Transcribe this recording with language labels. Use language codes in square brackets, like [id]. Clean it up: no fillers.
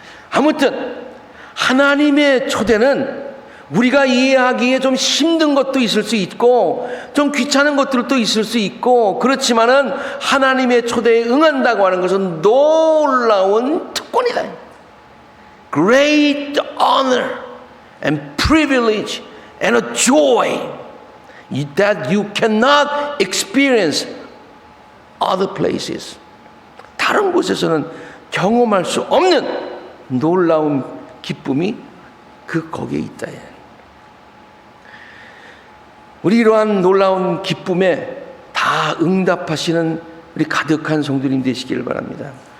[ko] 아무튼 하나님의 초대는 우리가 이해하기에 좀 힘든 것도 있을 수 있고 좀 귀찮은 것들도 있을 수 있고, 그렇지만은 하나님의 초대에 응한다고 하는 것은 놀라운 특권이다. [en] Great honor and privilege and a joy that you cannot experience other places. [ko] 다른 곳에서는 경험할 수 없는 놀라운 기쁨이 거기에 있다. 우리 이러한 놀라운 기쁨에 다 응답하시는 우리 가득한 성도님 되시기를 바랍니다.